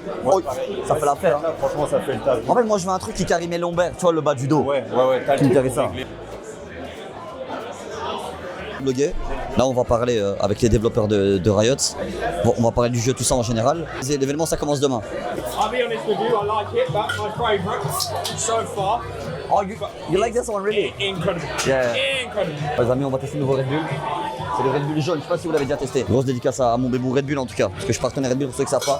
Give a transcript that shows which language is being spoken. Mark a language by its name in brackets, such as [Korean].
[French] Ouais, Oh, pareil. ça fait l'affaire. Hein. Là, franchement ça fait le taf. En fait, moi, je veux un truc qui carry mes lombaires, tu vois, le bas du dos. Ouais, t'as Qui me le carry ça. Bloguer. Là, on va parler avec les développeurs de Riot. Bon, on va parler du jeu, tout ça en général. L'événement, ça commence demain. [English] I'll be honest with you, I like it. That's my favourite so far. Oh, you like this one, really? Incredible. Yeah. Incredible. [French] Les amis, on va tester le nouveau Red Bull. C'est le Red Bull jaune, je sais pas si vous l'avez déjà testé. Grosse dédicace à mon bébou Red Bull en tout cas, parce que je suis partenaire Red Bull pour ceux qui savent pas.